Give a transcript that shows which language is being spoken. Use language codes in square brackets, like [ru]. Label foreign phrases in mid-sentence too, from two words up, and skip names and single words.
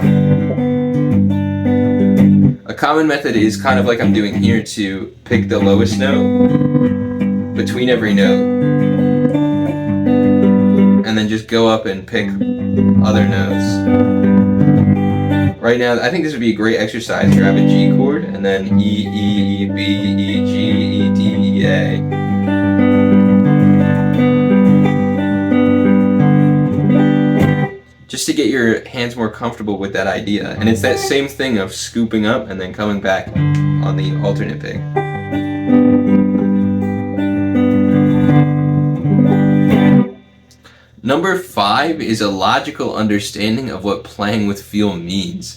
[en] A common method is kind of like I'm doing here, to pick the lowest note between every note and then just go up and pick other notes. Right now, I think this would be a great exercise. Grab a G chord and then E, E, B, E, G, E, D, E, A. Just to get your hands more comfortable with that idea. And it's that same thing of scooping up and then coming back on the alternate pick. Number 5 is a logical understanding of what playing with feel means.